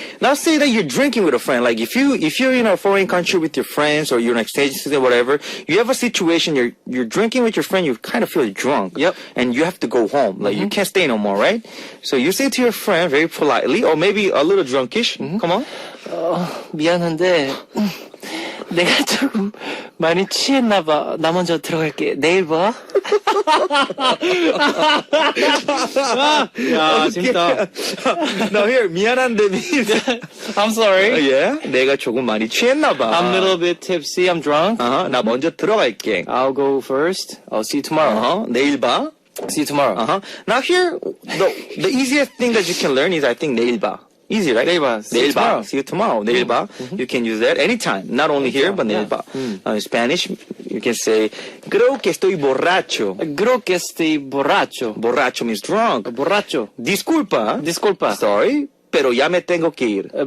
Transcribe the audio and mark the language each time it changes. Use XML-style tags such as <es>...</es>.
<en>Now say that you're drinking with a friend. Like if you're in a foreign country with your friends or you're an exchange student, whatever, you have a situation, you're drinking with your friend, you kind of feel drunk. Yep. And you have to go home. Like you can't stay no more, right? So you say to your friend very politely, or maybe a little drunkish, come on.</en> <ko>미안한데 내가 조금 많이 취했나 봐. 나 먼저 들어갈게. 내일 봐. 야, 재밌다.</ko> <en>Now here, 미안한데 means, I'm sorry. yeah,</en> <ko>내가 조금 많이 취했나 봐.</ko> <en>I'm a little bit tipsy. I'm drunk.</en> <ko>나 먼저 들어갈게.</ko> <en>I'll go first. I'll see you tomorrow.</en> <ko>내일 봐.</ko> <en>See you tomorrow. Now here, the easiest thing that you can learn is I think 내일 봐. Easy, right?</en> <ko>내일 봐.</ko> <en>See you</en> <ko>내일 봐.</ko> <en>tomorrow. See you tomorrow.</en> <ko>내일 봐.</ko> <en>You can use that anytime. Not only here, but</en> <ko>내일 봐.</ko> <en>In Spanish, you can say,</en> <es>creo que estoy borracho. Creo que estoy borracho.</es> <en>Borracho means drunk.</en> <es>Borracho. Disculpa. Disculpa.</es> <en>Sorry,</en> <es>pero ya me tengo que ir.</es>